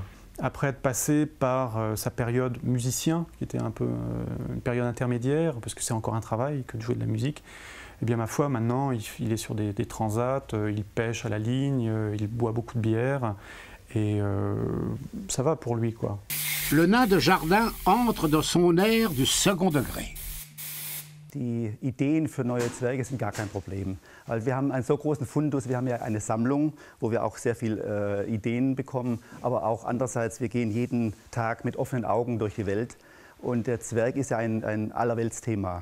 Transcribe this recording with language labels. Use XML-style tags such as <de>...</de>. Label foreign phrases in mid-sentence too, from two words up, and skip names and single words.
<fr>Après être passé par sa période musicien, qui était un peu une période intermédiaire, parce que c'est encore un travail que de jouer de la musique, eh bien ma foi, maintenant il est sur des transats, il pêche à la ligne, il boit beaucoup de bière, et ça va pour lui, quoi. Le nain de jardin entre dans son ère du second degré.</fr> <de>Die Ideen für neue Zwerge sind gar kein Problem. Weil wir haben einen so großen Fundus, wir haben ja eine Sammlung, wo wir auch sehr viele Ideen bekommen, aber auch andererseits, wir gehen jeden Tag mit offenen Augen durch die Welt und der Zwerg ist ja ein Allerweltsthema.</de>